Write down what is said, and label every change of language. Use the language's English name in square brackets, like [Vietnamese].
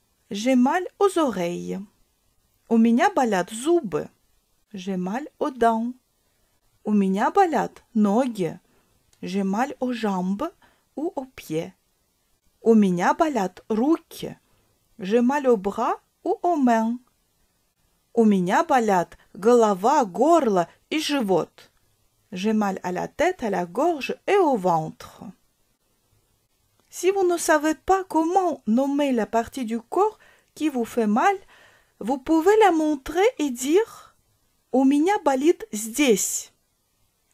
[French] J'ai mal aux oreilles. [Russian] У меня болят зубы. [French] J'ai mal aux dents. [Russian] У меня болят ноги. [French] J'ai mal aux jambes ou aux pieds. [Russian] У меня болят руки. [French] J'ai mal aux bras ou aux mains. [Russian] У меня болят голова, горло и живот. [French] J'ai mal à la tête, à la gorge et au ventre. Si vous ne savez pas comment nommer la partie du corps qui vous fait mal, vous pouvez la montrer et dire « [Russian] У меня болит здесь ».